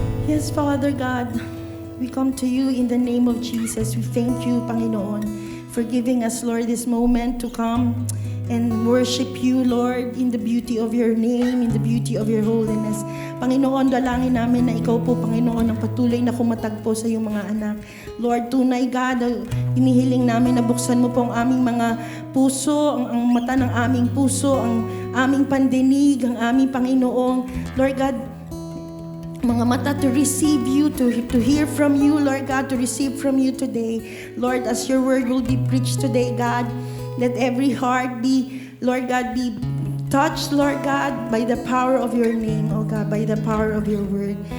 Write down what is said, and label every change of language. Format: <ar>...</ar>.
<en>Yes, Father God, we come to you in the name of Jesus. We thank you, Panginoon, for giving us, Lord, this moment to come and worship you, Lord, in the beauty of your name, in the beauty of your holiness.</en> <tl>Panginoon, dalangin namin na ikaw po, Panginoon, ang patuloy na kumatagpo sa iyong mga anak. Lord, tunay, God, inihiling namin na buksan mo po ang aming mga puso, ang mata ng aming puso, ang aming pandinig, ang aming Panginoon.</tl> <en>Lord God,</en> <tl>mga mata</tl> <en>to receive you, to hear from you, Lord God, to receive from you today. Lord, as your word will be preached today, God, let every heart be, Lord God, be touched, Lord God, by the power of your name, oh God, by the power of your word.</en>